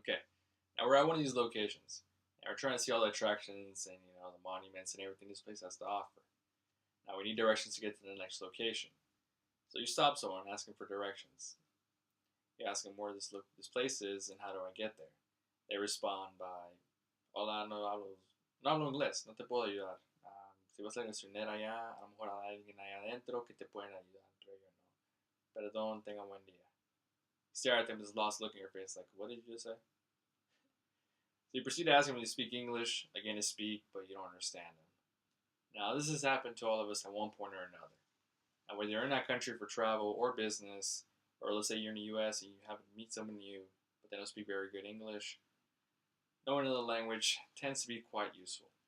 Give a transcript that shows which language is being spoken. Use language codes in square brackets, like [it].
[en] Okay, now we're at one of these locations, and we're trying to see all the attractions and the monuments and everything this place has to offer. Now we need directions to get to the next location. So you stop someone asking for directions. You ask them where this place is and how do I get there. They respond by, [es] hola, no hablo inglés, no te puedo ayudar. Si vas a internet allá, a lo mejor hay alguien allá adentro que te pueden ayudar, pero yo no. Perdón, tenga buen día. [en] You stare at them, this lost look in your face, like, what did you just say? So you proceed to ask them to speak English, again to speak, but you don't understand them. Now, this has happened to all of us at one point or another. And whether you're in that country for travel or business, or let's say you're in the US and you happen to meet someone new, but they don't speak very good English, knowing another language tends to be quite useful.